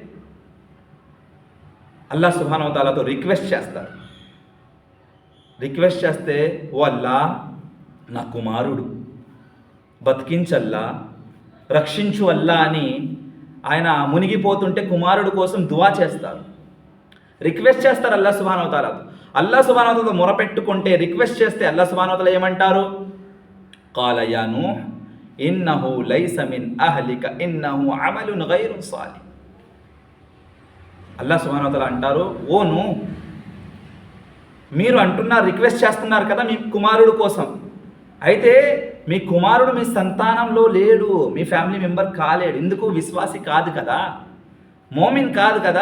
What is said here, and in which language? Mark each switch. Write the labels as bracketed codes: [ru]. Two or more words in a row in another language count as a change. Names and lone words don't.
[ar] الله سبحانه وتعالى [te] రిక్వెస్ట్ చేస్తే, ఓ అల్లా, నా కుమారుడు బతికించల్లా, రక్షించు అల్లా అని ఆయన మునిగిపోతుంటే కుమారుడు కోసం దువా చేస్తారు, రిక్వెస్ట్ చేస్తారు [ar] الله سبحانه وتعالى. الله سبحانه وتعالى [te] మొరపెట్టుకుంటే, రిక్వెస్ట్ చేస్తే [ar] الله سبحانه وتعالى [te] ఏమంటారు? [ar] قال يا نوح إنه ليس من أهلك إنه عمل غير صالح. الله سبحانه وتعالى [te] అంటారు, ఓ నూహ్, మీరు అంటున్నారు, రిక్వెస్ట్ చేస్తున్నారు కదా మీ కుమారుడు కోసం, అయితే మీ కుమారుడు మీ సంతానంలో లేడు, మీ [en] family member [te] కాలేడు. ఎందుకు? విశ్వాసి కాదు కదా, మోమిన్ కాదు కదా.